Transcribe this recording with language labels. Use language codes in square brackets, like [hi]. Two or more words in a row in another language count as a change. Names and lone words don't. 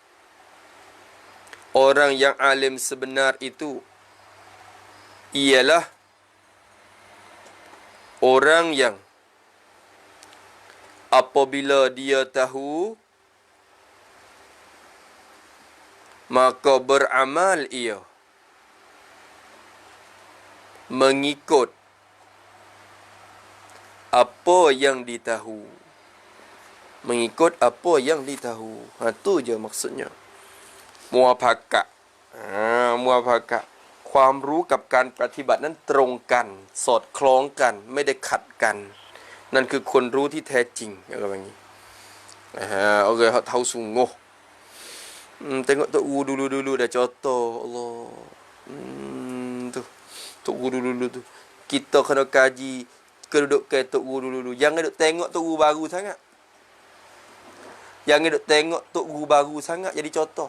[ms] orang yang alim sebenar itu ialah orang yang apabila dia tahu maka beramal ia mengikut apa yang ditahu. Mengikut apa yang ditahu. Tu je maksudnya. Muafakat. Muafakat. [th] ความรู้กับการปฏิบัตินั้นตรงกันสอดคล้องกันไม่ได้ขัดกันนั่นคือคนรู้ที่แท้จริงอะไรแบบนี้ [ms] Okey, hak tahu sungguh. Tengok Tok Guru dulu dah contoh. Allah. Tu. Tok Guru dulu tu. Kita kena kaji kedudukan tok guru dulu. Jangan duk tengok tok guru baru sangat. Jangan duk tengok tok guru baru sangat jadi contoh.